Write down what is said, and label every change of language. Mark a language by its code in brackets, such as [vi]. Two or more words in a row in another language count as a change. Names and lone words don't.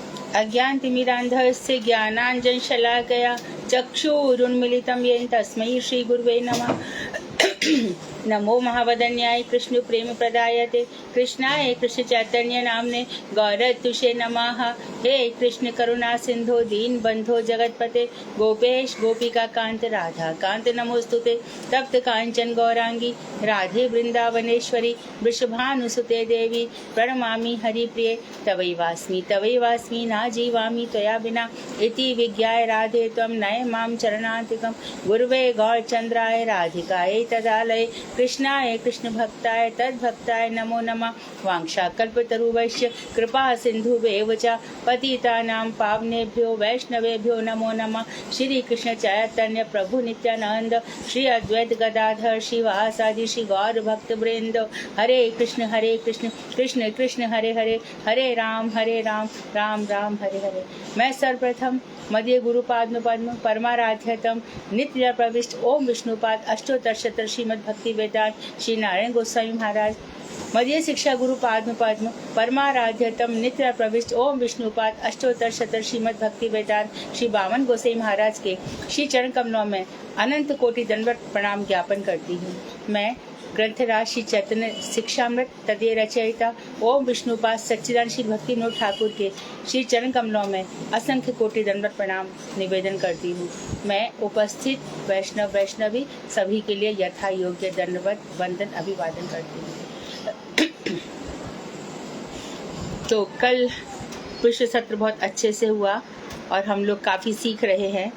[sa] अज्ञानतिमिरान्धस्य ज्ञानाञ्जनशलाकया चक्षुरुन्मीलितं येन तस्मै श्रीगुरुवे नमः। नमो महावदन्याय कृष्ण प्रेम प्रदायते कृष्णाय कृष्ण चैतन्य नामने गौरतुषे नमः। हे कृष्ण करुणा सिंधु दीन बंधो जगतपते गोपेश गोपिका कांत राधा कांत नमोस्तुते। तप्त कांचन गौरांगी राधे वृंदावनेश्वरी वृषभानुसुते देवी प्रणमामि हरिप्रिये तवैवास्मि ना जीवामि त्वया विना इति विज्ञाय राधे त्वं नय मां चरणान्तिकं गुरुवे गौरचंद्राय राधिकायै तदालये कृष्णाय कृष्ण भक्ताय तद्भक्ताय नमो नमः। वांशाकल्पतरुवैश्य कृपा सिन्धुभ्येव च पतितानां पावनेभ्यो वैष्णवेभ्यो नमो नमः। श्री कृष्ण चैतन्य प्रभु नित्यानंद श्री अद्वैत गदाधर श्रीवासादि श्री गौर भक्त वृंद हरे कृष्ण कृष्ण कृष्ण हरे हरे हरे राम राम राम हरे हरे। [hi] मैं सर्वप्रथम मध्य गुरुपाद पद्म परमाराध्यतम नित्य प्रविष्ट ओम विष्णुपाद अष्टोत्तर शतक श्रीमद् भक्ति वेदांत श्री नारायण गोस्वामी महाराज मध्य शिक्षा गुरु पद्म परमाराध्यतम नित्य प्रविष्ट ओम विष्णुपाद अष्टोत्तर शतक श्रीमद् भक्ति वेदांत श्री बामन गोसाई महाराज के श्री चरण कमलों में अनंत कोटि दंडवत प्रणाम ज्ञापन करती हूँ। मैं ग्रंथराज श्री चैतन्य शिक्षामृत तदीय रचयिता ओम विष्णुपाद सच्चिदानंद श्री भक्ति विनोद ठाकुर के श्री चरण कमलों में असंख्य कोटि दंडवत प्रणाम निवेदन करती हूँ। मैं उपस्थित वैष्णवी सभी के लिए यथा योग्य दंडवत वंदन अभिवादन करती हूँ। तो कल विश्व सत्र बहुत अच्छे से हुआ और हम लोग काफी सीख रहे हैं।